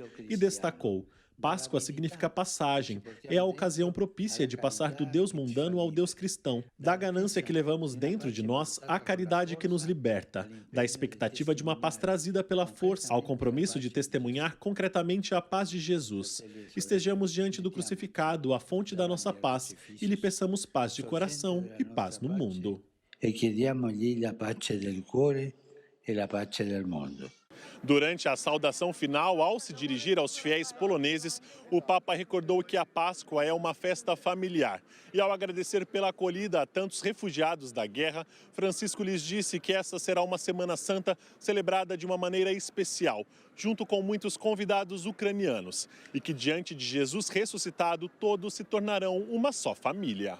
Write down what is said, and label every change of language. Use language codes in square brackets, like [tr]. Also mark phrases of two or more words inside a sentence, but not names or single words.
[pt] E destacou: Páscoa significa passagem, é a ocasião propícia de passar do Deus mundano ao Deus cristão, da ganância que levamos dentro de nós à caridade que nos liberta, da expectativa de uma paz trazida pela força ao compromisso de testemunhar concretamente a paz de Jesus. Estejamos diante do crucificado, a fonte da nossa paz, e lhe peçamos paz de coração e paz no mundo. [it] E chiediamogli la pace del cuore e la pace del mondo. [pt] Durante a saudação final, ao se dirigir aos fiéis poloneses, o Papa recordou que a Páscoa é uma festa familiar. E ao agradecer pela acolhida a tantos refugiados da guerra, Francisco lhes disse que essa será uma Semana Santa celebrada de uma maneira especial, junto com muitos convidados ucranianos, e que diante de Jesus ressuscitado, todos se tornarão uma só família.